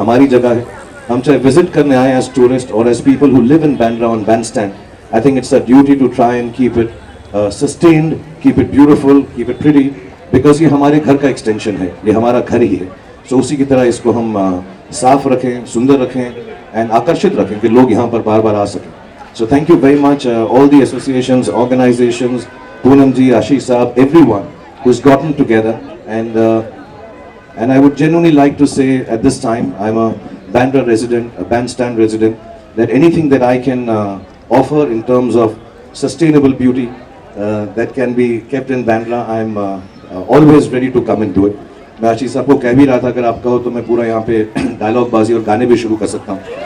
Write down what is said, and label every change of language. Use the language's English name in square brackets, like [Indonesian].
[Hindi] हमारी जगह है, हम चाहे विजिट करने आए [English] as tourist और as people who live in Bandra on Bandstand, I think it's a duty to try and keep it sustained, keep it beautiful, keep it pretty, because [Hindi] ये हमारे घर का एक्सटेंशन है, ये हमारा घर ही है। सो उसी की तरह इसको हम साफ रखें, सुंदर रखें एंड आकर्षित रखें कि लोग यहाँ पर बार बार आ सकें। [English] So thank you very much all the associations, organisations, Poonam ji, Ashish Saab, everyone who's gotten together, and I would genuinely like to say at this time, I'm a Bandra resident, a bandstand resident, that anything that I can offer in terms of sustainable beauty that can be kept in Bandra, I'm always ready to come and do it. [Hindi] मैं आशीष साहब को कह भी रहा था, अगर आप कहो तो मैं पूरा यहाँ पे डायलॉग बाजी और गाने भी शुरू कर सकता हूँ।